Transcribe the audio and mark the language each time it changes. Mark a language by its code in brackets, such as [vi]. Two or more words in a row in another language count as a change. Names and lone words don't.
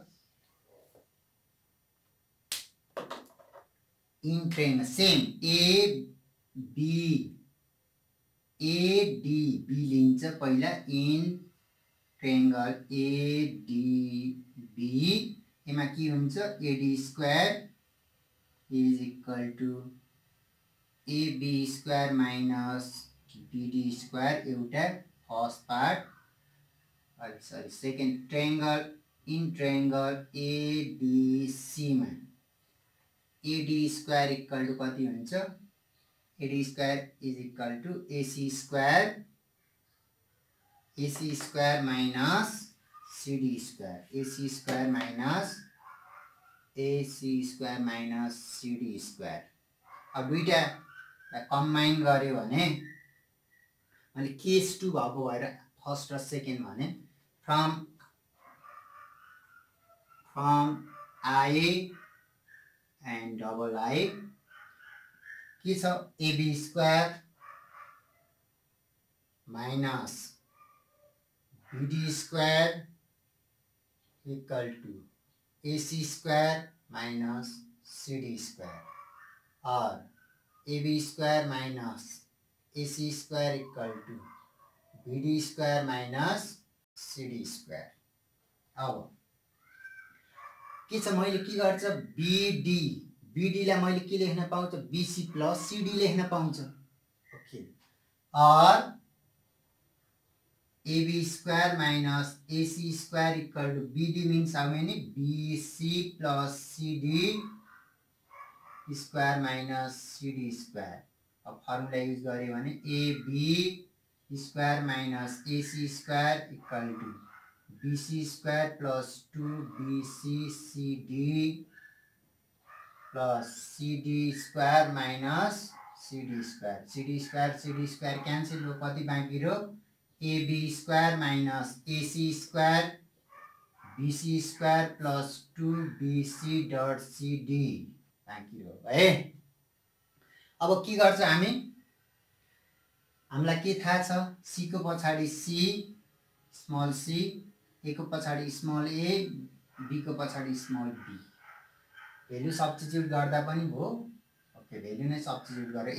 [en] in triangle same ADB [ne] लिन्छ पहिला [en] in triangle ADB [ne] एमा के हुन्छ? [en] AD square is equal to AB square minus BD square एउटा first part, sorry second triangle in triangle ABC मा AD square equal to [ne] कति हुन्छ? [en] AD square is equal to AC square minus CD square, AC square minus CD square. [ne] अब दुईटा कम्बाइन गर्यो भने मैले केस 2 भएको भएर फर्स्ट र सेकेन्ड भने [en] from I and double I [ne] के छ? [en] AB square minus BD square equal to AC square minus CD square और AB square minus AC square equal to BD square minus CD square. [ne] अब के छ? मैले के गर्छ? BD लाई मैले के लेख्न पाउँछ? [en] BC plus CD [ne] लेख्न पाउँछ। [en] ओके, और AB square minus AC square equal to BD means how many? BC plus CD square minus CD square. अब formula use [ne] गरे भने [en] AB square minus AC square equal to BC square plus 2BC CD plus CD square minus CD square cancel [ne] हो, कति बाँकी रह्यो? [en] AB square minus AC square BC square plus 2BC dot CD [ne] बाँकी रह्यो है। अब के गर्छ हामी? हामीलाई के थाहा छ? C को पछाडि C स्मल c, A को पछाडि स्मल a, B को पछाडि स्मल b। [en] value substitute [ne] गर्दा पनि भो। ओके, [en] value नै substitute [ne] गरे।